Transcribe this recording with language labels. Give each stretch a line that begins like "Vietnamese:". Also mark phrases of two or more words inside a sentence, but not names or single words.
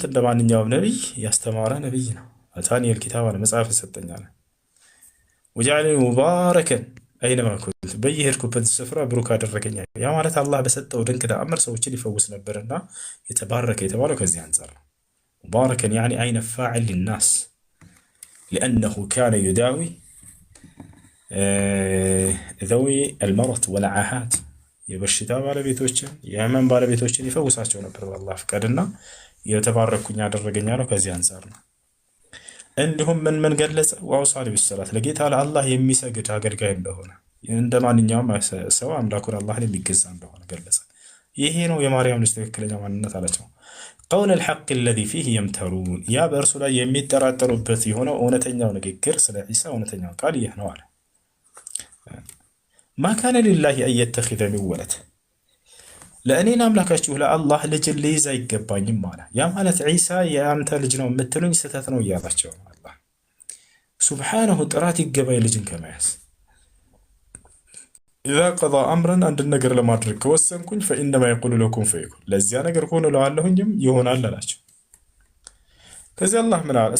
Amharic: እንደ ማንኛውም ነብይ ያስተማረ ነብይ ነው።
Arabic: آتاني الكتاب
Amharic: አለ መጽሐፍ ሰጠኝ አለ።
Arabic: وجعلني مباركا أينما كنت
Amharic: በየሄድኩበት ስፍራ ብሩክ አደረገኝ። ያ ማለት አላህ በሰጠው ድንቅ ተአምር ሰዎችን ይፈውስ ነበርና የተባረከ የተባለው ከዚህ አንፃር ነው።
Arabic: مباركا يعني أي فاعل للناس لأنه كان يداوي ذوي المرض والعاهات
Amharic: የበሽታ ባለቤቶችን የህመም ባለቤቶችን ይፈውሳቸው ነበር በአላህ ፍቃድና የተባረኩኝ አደረገኝ ያለው ከዚህ አንፃር ነው። እንዲሁም ምን ገለጸ?
Arabic: وأوصاني بالصلاة
Amharic: ለጌታ ለአላህ የሚሰግድ አገልጋይ እንደሆነ እንደ ማንኛውም ሰው አምላኩን አላህን የሚገዛ እንደሆነ ገለጸ። ይሄ ነው የማርያም ልጅ ትክክለኛ ማንነት አላቸው።
Arabic: قول الحق الذي فيه يمترون
Amharic: ያ በእርሱ ላይ የሚጠራጠሩበት የሆነው እውነተኛው ንግግር ስለ ዒሳ እውነተኛው ቃል ይህ ነው አለ።
Arabic: ما كان لله أن يتخذ من ولد
Amharic: ለእኔን አምላካችሁ ለአላህ ልጅን ሊይዝ አይገባኝም አለ። ያ ማለት ዒሳ የአንተ ልጅ ነው የምትሉኝ ስህተት ነው እያላቸው ነው። አላህ ሱብሓነሁ ጥራት ይገባኝ ልጅን ከመያዝ
Arabic: إذا قضى أمرا
Amharic: አንድን ነገር ለማድረግ ከወሰንኩኝ
Arabic: فإنما يقول لكم فيكون
Amharic: ለዚያ ነገር ሆኖ እለዋለሁኝም ይሆናል አላቸው። ከዚህ አላህ ምን አለ?